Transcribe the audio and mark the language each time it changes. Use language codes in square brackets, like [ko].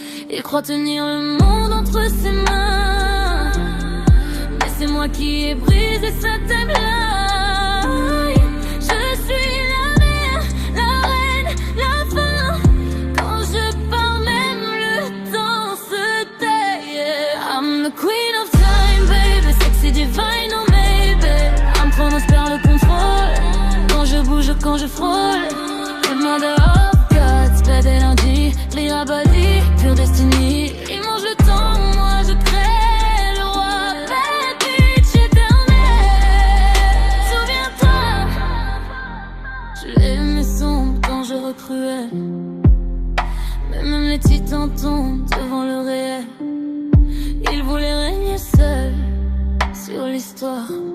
[fr] Il croit tenir le monde entre ses mains, mais c'est moi qui ai brisé sa timeline. Je suis la mère, la reine, la fin. Quand je pars même le temps se tait. [en] Yeah. I'm the queen of time, baby. Sexy divine, oh maybe. I'm Chronos [fr] perd le contrôle. Quand je bouge, quand je frôle. [en] The mother of gods, bad energy, clear body, pure destiny. [fr] Ils mangent le temps, moi je crée le roi. [en] Bad bitch [fr] éternelle. Souviens-toi, je l'aimais sombre quand je recruais. Mais même les titans tombent devant le réel. Ils voulaient régner seuls sur l'histoire.